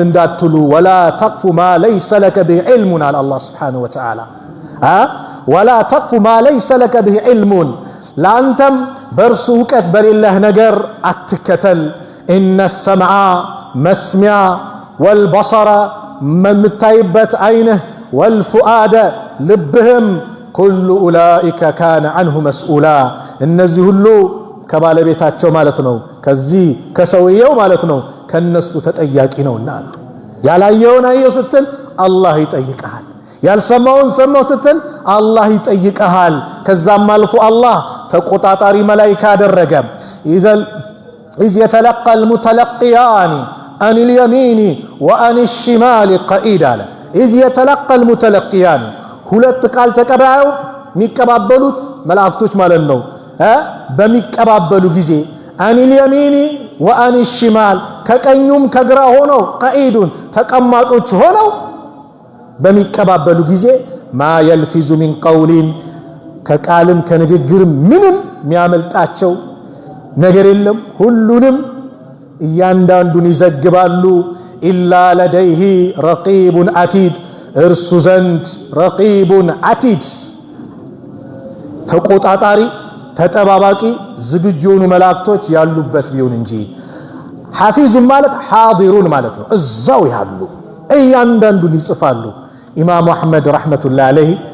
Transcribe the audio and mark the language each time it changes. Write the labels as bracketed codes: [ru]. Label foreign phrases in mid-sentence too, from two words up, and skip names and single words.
[am] እንዳትሉ [ar] ولا تقف ما ليس لك به علم [am] አለ አላህ [ar] سبحانه وتعالى። ولا تقف ما ليس لك به علم [am] ለአንተም በእርሱ እውቀት በሌለህ ነገር አትከተል። [ar] إن السمع [am] መስሚያ፣ ወልበሰረ የምታይበት አይንህ፣ ወልፉአደ ልብህም፣ [ar] كل أولئك كان عنه مسؤولا [am] እነዚህ ሁሉ ከባለቤታቸው ማለት ነው ከዚህ ከሰውየው ማለት ነው ከነሱ ተጠያቂ ነውና ያላየውን አየው ስትል አላህ ይጠይቅሃል። ያልሰማውን ሰማው ስትል አላህ ይጠይቅሃል። ከዛም አልፎ አላህ ተቆጣጣሪ መላእክት አደረገ። [ar] إذ يتلقى المتلقيان عن اليمين وعن الشمال قعيد [am] አለ። [ar] إذ يتلقى المتلقيان [am] ሁለት ቃል ተቀባዩ የሚቀባበሉት መላእክቶች ማለት ነው። በሚቀባበሉ ጊዜ عن [ar] اليمين وعن الشمال [am] ከቀኙም ከግራ ሆነው قعيدون ተቀማጮች ሆነው በሚቀባበሉ ጊዜ ማ [ar] يلفظ من قول [am] ከቃልም ከንግግርም ምንም የሚያመልጣቸው ነገር የለም። ሁሉንም እያንዳንዱን ይዘግባሉ። [ar] إلا لديه رقيب عتيد [am] እርሱ ዘንድ [ar] رقيب عتيد [am] ተቆጣጣሪ ተጠባባቂ ዝግጁ የሆኑ መላእክቶች ያሉበት ቢሆን እንጂ ሐፊዙን ማለት ሓዲሩን ማለት ነው። እዛው ያሉ እያንዳንዱን ይጽፋሉ። ኢማሙ አሕመድ [ar] رحمة الله عليه